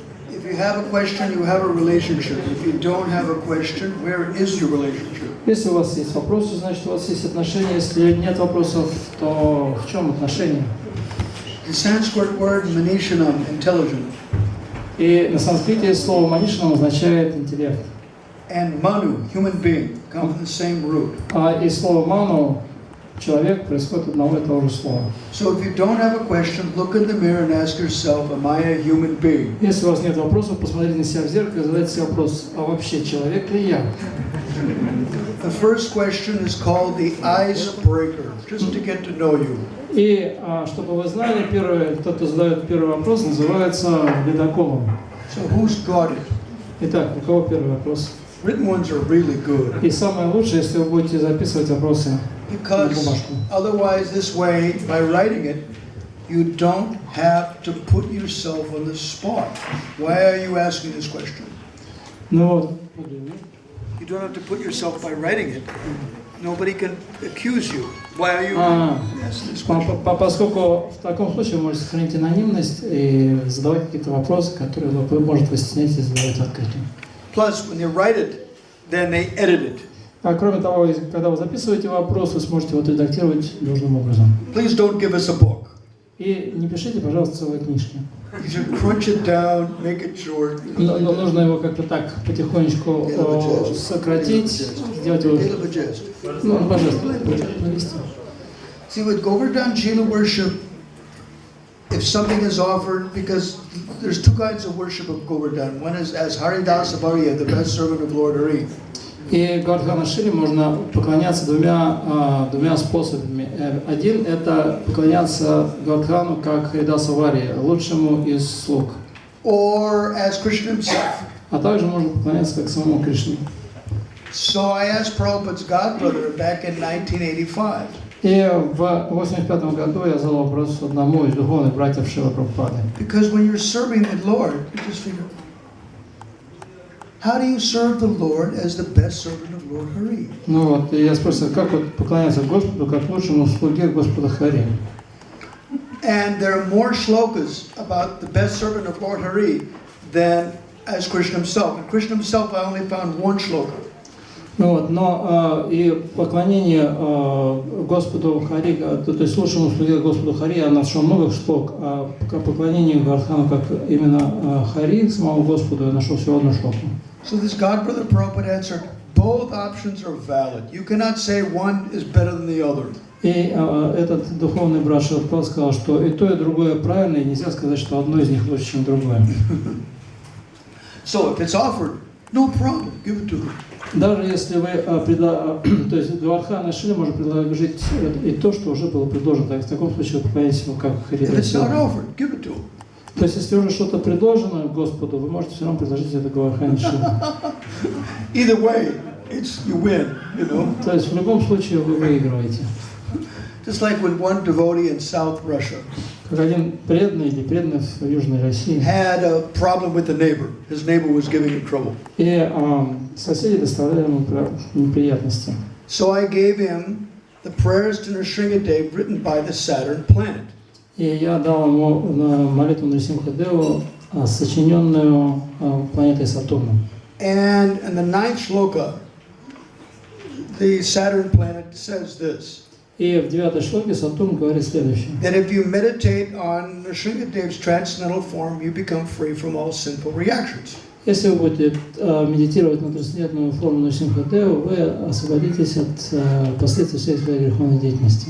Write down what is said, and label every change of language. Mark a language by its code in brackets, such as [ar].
[en] If you have a question, you have a relationship. If you don't have a question, where is your relationship? [ru] Если у вас есть вопросы, значит у вас есть отношения. Если нет вопросов, то в чем отношения? [en] The Sanskrit word manishanam, intelligent, [ru] И на санскрите слово манишанам означает интеллект. [en] and manu, human being, come from the same root. [ru] А и слово ману, человек, происходит от одного и того же слова. [en] So if you don't have a question, look in the mirror and ask yourself, am I a human being? [ru] Если у вас нет вопросов, посмотрите на себя в зеркало и задайте себе вопрос, а вообще человек ли я? [en] The first question is called the icebreaker, just to get to know you. [ru] И чтобы вы знали, тот, кто задает первый вопрос, называется ледоколом. [en] So who's got it? [ru] Итак, у кого первый вопрос? [en] Written ones are really good. [ru] И самое лучшее, если вы будете записывать вопросы на [en] Because [ru] бумажку. [en] otherwise, this way, by writing it, you don't have to put yourself on the spot. Why are you asking this question? [ru] Ну вот. [en] You don't have to put yourself by writing it. Nobody can accuse you. Why are you asking this question? [ru] Поскольку в таком случае вы можете сохранить анонимность и задавать какие-то вопросы, которые вы можете стесняться и задавать открытым. [en] Plus, when you write it, then they edit it. [ru] А кроме того, когда вы записываете вопрос, вы сможете его редактировать нужным образом. [en] Please don't give us a book. [ru] И не пишите, пожалуйста, целые книжки. [en] You should crunch it down, make it short. [ru] Но нужно его как-то так потихонечку сократить, сделать его. Ну, пожалуйста, навести. [en] See, with Govardhan Jila worship, if something is offered, because there's two kinds of worship of Govardhan. One is as Haridasa Bharya, the best servant of Lord Hari. [ru] И Govardhana Шри можно поклоняться двумя способами. Один – это поклоняться Govardhaну как Харидаса Варья, лучшему из слуг. [en] Or as Krishna himself. [ru] А также можно поклоняться как самому Кришне. [en] So I asked Prabhupada's godbrother back in 1985. [ru] И в 1985 году я задал вопрос одному из духовных братьев Шрила Прабхупады. [en] Because when you're serving the Lord, you just figure, how do you serve the Lord as the best servant of Lord Hari? [ru] Ну вот, и я спросил, как вот поклоняться Господу, как лучшему слуге Господа Хари. [en] And there are more shlokas about the best servant of Lord Hari than as Krishna himself. And Krishna himself, I only found one shloka. [ru] Ну вот, но и поклонение Господу Хари, то есть лучшему слуге Господу Хари, я нашел много шлок, а поклонение Govardhanu как именно Хари, самому Господу, я нашел всего одну шлоку. [en] So this godbrother Prabhupada answered, both options are valid. You cannot say one is better than the other. [ru] И этот духовный брат Шрила Прабхупада сказал, что и то, и другое правильно, и нельзя сказать, что одно из них лучше, чем другое. [en] So if it's offered, no problem, give it to him. [ru] Даже если вы, то есть Govardhana Шри может предложить и то, что уже было предложено, так в таком случае вы поклоняетесь ему как [en] If it's not [ru] Хари. [en] offered, give it to him. [ru] То есть если уже что-то предложено Господу, вы можете все равно предложить это Govardhana Шри. [en] Either way, it's you win, you know. [ru] То есть в любом случае вы выигрываете. [en] Just like when one devotee in South Russia [ru] Как один преданный или преданный в Южной России. [en] had a problem with the neighbor. His neighbor was giving him trouble. [ru] И соседи доставляли ему неприятности. [en] So I gave him the prayers to Nrsimhadev written by the Saturn planet. [ru] И я дал ему молитву Нрисимхадеву, сочиненную планетой Сатурном. [en] And in the 9th shloka, the Saturn planet says this. [ru] И в 9-й шлоке Сатурн говорит следующее. [en] That if you meditate on Nrsimhadev's transcendental form, you become free from all sinful reactions. [ru] Если вы будете медитировать на трансцендентную форму Нрисимхадеву, вы освободитесь от последствий всей своей греховной деятельности.